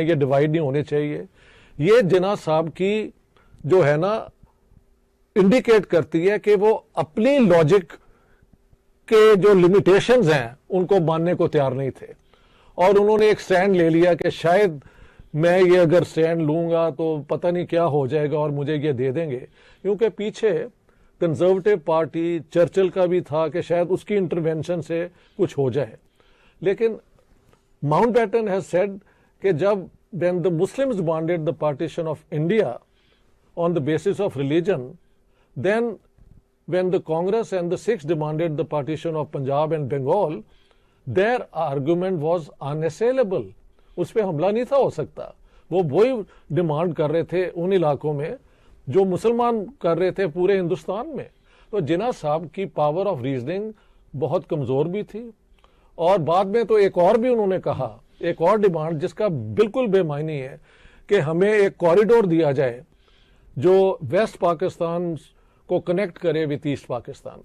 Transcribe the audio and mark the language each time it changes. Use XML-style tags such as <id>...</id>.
<ur>یہ ڈیوائڈ نہیں ہونے چاہیے. یہ جناح صاحب کی جو ہے نا انڈیکیٹ کرتی ہے کہ وہ اپنی لاجک کے جو لمیٹیشنز ہیں ان کو ماننے کو تیار نہیں تھے، اور انہوں نے ایک سٹینڈ لے لیا کہ شاید میں یہ اگر سٹینڈ لوں گا تو پتہ نہیں کیا ہو جائے گا اور مجھے یہ دے دیں گے. کیونکہ پیچھے کنزرویٹو پارٹی چرچل کا بھی تھا کہ شاید اس کی انٹروینشن سے کچھ ہو جائے.</ur> <en>لیکن Mountbatten has said</en> <ur>کہ جب</ur> <en>when the Muslims demanded the partition of India on the basis of religion, then when the Congress and the Sikhs demanded the partition of Punjab and Bengal, their argument was unassailable.</en> <ur>اس پہ حملہ نہیں تھا ہو سکتا. وہ وہی demand کر رہے تھے ان علاقوں میں جو مسلمان کر رہے تھے پورے ہندوستان میں. تو جناح صاحب کی پاور آف ریزننگ بہت کمزور بھی تھی. اور بعد میں تو ایک اور بھی انہوں نے کہا، ایک اور ڈیمانڈ جس کا بالکل بے معنی ہے کہ ہمیں ایک کوریڈور دیا جائے جو ویسٹ پاکستان کو کنیکٹ کرے وتھ ایسٹ پاکستان.</ur>